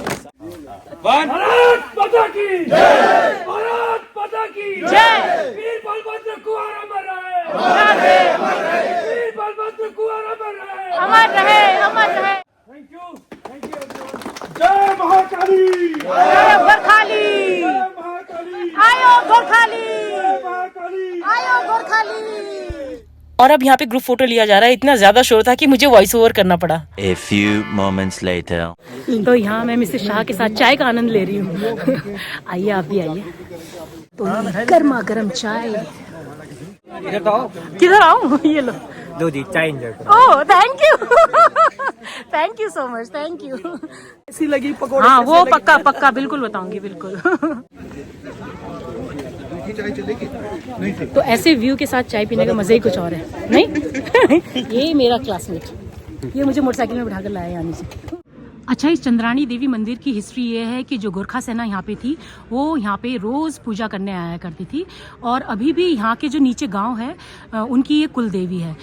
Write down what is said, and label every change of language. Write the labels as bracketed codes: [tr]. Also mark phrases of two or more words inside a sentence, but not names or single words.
[hi] भारत माता की जय, भारत माता की जय। वीर बलभद्र कुंवर अमर रहे, वीर बलभद्र कुंवर अमर रहे, अमर रहे, अमर रहे। [en] thank you. [ne] जय महाकाली, जय गोरखाली, जय महाकाली, आयो गोरखाली, जय महाकाली, आयो गोरखाली। [hi] और अब यहाँ पे ग्रुप फोटो लिया जा रहा है। इतना ज्यादा शोर था कि मुझे वॉइस ओवर करना पड़ा। [en] A few moments later. [hi] तो यहाँ मैं मिसेस शाह के साथ चाय का आनंद ले रही हूँ। आइए आप भी आइए। तो गर्मा गर्म चाय। किधर आऊँ? ये लो। लो जी, चाय एंजॉय करो। [en] Oh thank you, thank you so much, thank you. [hi] ऐसी लगी पकौड़े? हाँ कैसे वो लगे? पक्का पक्का बिल्कुल बताऊंगी, बिल्कुल। तो ऐसे व्यू के साथ चाय पीने का मजा ही कुछ और है, नहीं? ये मेरा क्लासमेट, ये मुझे मोटरसाइकिल में बिठाकर लाया यहाँ से। अच्छा, इस चंद्राणी देवी मंदिर की हिस्ट्री ये है कि जो गोरखा सेना यहाँ पे थी वो यहाँ पे रोज़ पूजा करने आया करती थी, और अभी भी यहाँ के जो नीचे गांव है उनकी ये कुल देवी है।